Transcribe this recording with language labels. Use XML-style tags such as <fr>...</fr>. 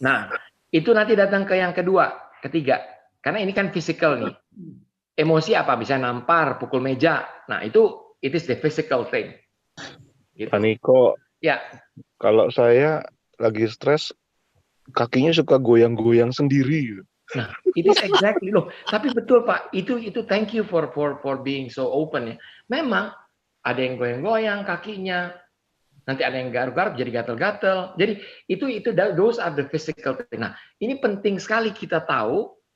<id>Nah, itu nanti datang ke yang kedua, ketiga. Karena ini kan physical nih. Emosi apa? Bisa nampar, pukul meja.</id> <en>Nah, itu it is the physical thing.</en> <id>Gitu. Pak Niko. Ya. Kalau saya lagi stres, kakinya suka goyang-goyang sendiri. Nah,</id> <en>it is exactly</en> <id>loh. Tapi betul Pak, itu</id> <en>thank you for being so open</en> <id>ya. Memang ada yang goyang-goyang kakinya. Nanti ada yang garuk-garuk jadi gatel-gatel. Jadi itu</id> <en>those are the physical thing.</en> <id>Nah, ini penting sekali kita tahu.</id>